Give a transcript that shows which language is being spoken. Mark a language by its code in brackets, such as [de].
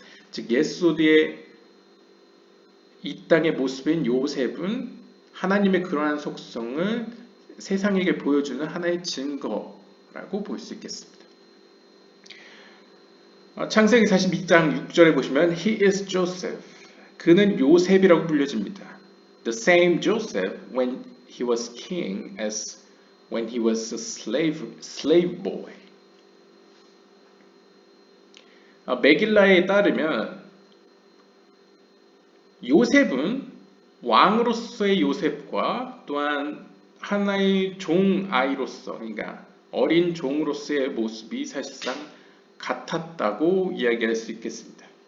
[ko] 즉 예소드의 이 땅의 모습인 요셉은 하나님의 그러한 속성을 세상에게 보여주는 하나의 증거라고 볼 수 있겠습니다. 창세기 42장 6절에 보시면 [en] He is Joseph. [ko] 그는 요셉이라고 불려집니다. [en] The same Joseph when he was king as when he was a slave boy. [ko] 메길라에 따르면 요셉은 왕으로서의 요셉과 또한 하나의 종 아이로서, 그러니까 어린 종으로서의 모습이 사실상 같았다고 이야기할 수 있겠습니다.